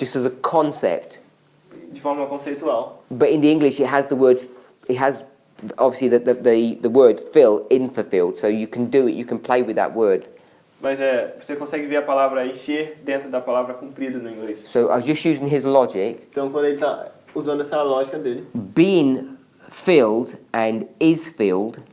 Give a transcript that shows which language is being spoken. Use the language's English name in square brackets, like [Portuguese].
[English] just as a concept. [Portuguese] de forma conceitual. [English] But in the English it has the word, it has obviously the word fill in fulfilled, so you can do it, you can play with that word. [Portuguese] Mas você consegue ver a palavra encher dentro da palavra cumprido no inglês. [English] So I was just using his logic. [Portuguese] Então quando ele está usando essa lógica dele, [English] Being filled and is filled